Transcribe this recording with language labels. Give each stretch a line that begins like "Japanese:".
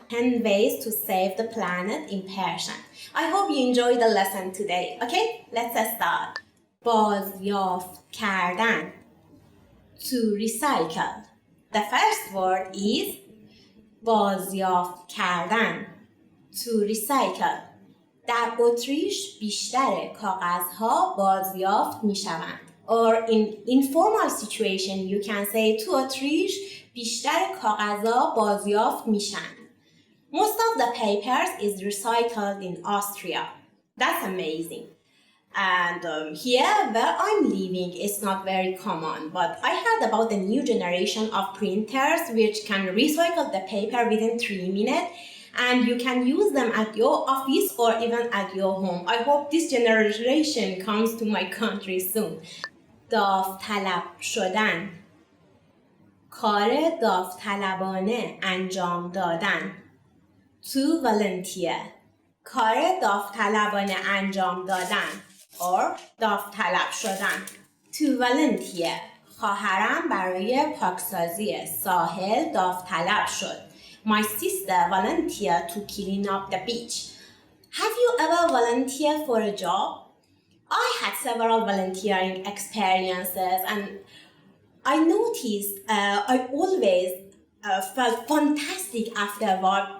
English: 10 ways to save the planet in Persian. I hope you enjoyed the lesson today. Okay, let's start.
Persian: بازیافت کردن.
English: To recycle. The first word is
Persian: بازیافت کردن.
English: To recycle.
Persian: در اتریش بیشتر کاغذها بازیافت می شوند.
English: Or in informal situation you can say to
Persian: اتریش بیشتر کاغذها بازیافت می شوند.
English: Most of the papers is recycled in Austria. That's amazing. And here where I'm living, it's not very common, but I heard about the new generation of printers which can recycle the paper within 3 minutes, and you can use them at your office or even at your home. I hope this generation comes to my country soon.
Persian: داوطلب شدن، کار داوطلبانه انجام دادن.
English: To volunteer،
Persian: کار داوطلبانه انجام دادن
English: or
Persian: داوطلب شدن.
English: To volunteer،
Persian: خواهرم برای پاکسازی ساحل داوطلب شد.
English: My sister volunteered to clean up the beach. Have you ever volunteered for a job? I had several volunteering experiences, and I noticed I always felt fantastic afterward.